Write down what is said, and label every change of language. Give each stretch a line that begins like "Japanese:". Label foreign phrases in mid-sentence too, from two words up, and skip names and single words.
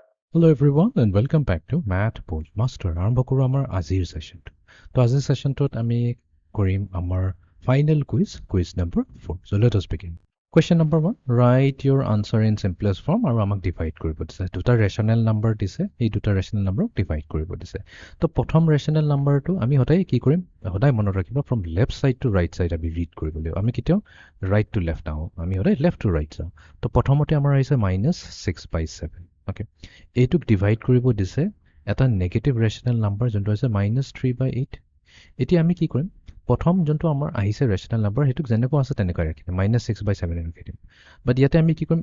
English: Hello everyone and welcome back to Math Bold Master.
Assamese: আৰম্ভ কৰো আমাৰ আজিৰ সেশনটো। তো আজিৰ সেশনটোত আমি কৰিম আমাৰ
English: final quiz number 4. So let us begin. Question number 1, write your answer in simplest form
Assamese: আৰু আমাক divide কৰিব দিছে। দুটা
English: rational number
Assamese: দিছে, এই দুটা
English: rational number
Assamese: divide কৰিব দিছে। তো প্ৰথম
English: rational numberটো
Assamese: আমি সদায় কি কৰিম? সদায় মনত ৰাখিব
English: from left side to right side
Assamese: আমি read কৰিব লাগিব। আমি কেতিয়াও
English: right to left
Assamese: নাহো, আমি সদায়
English: left to right
Assamese: যাওঁ। তো প্ৰথমতে আমাৰ আহিছে -6/7। Okay. এইটোক ডিভাইড কৰিব দিছে এটা
English: negative rational number
Assamese: যোনটো হৈছে -3/8। এতিয়া আমি কি কৰিম? প্ৰথম যোনটো আমাৰ আহিছে
English: rational number
Assamese: সেইটোক যেনেকুৱা আছে তেনেকৈ ৰাখি দিম, -6/7 ৰাখি দিম। বাট ইয়াতে আমি কি কৰিম?